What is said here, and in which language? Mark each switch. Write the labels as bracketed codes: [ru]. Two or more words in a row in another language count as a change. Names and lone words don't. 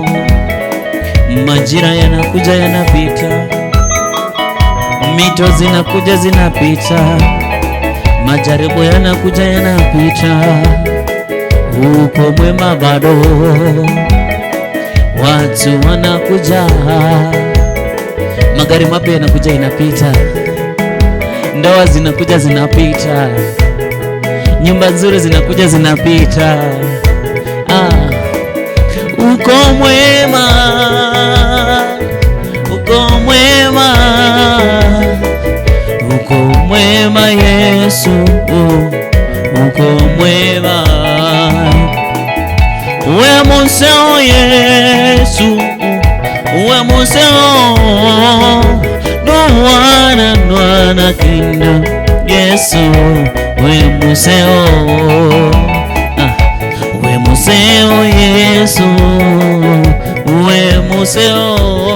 [sw] Majira yanakuja yanapita, mito zinakuja zinapita, majaribu yanakuja yanapita, uko mwema bado, watu wanakuja, magari mapya yanakuja yanapita, ndoa zinakuja zinapita, nyumba nzuri zinakuja zinapita. Uko mwema, uko mwema, uko mwema Yesu, uko mwema, [kam] we museo Yesu, we museo numwana nwana kino Yesu, we museo, we museo Yesu, we museo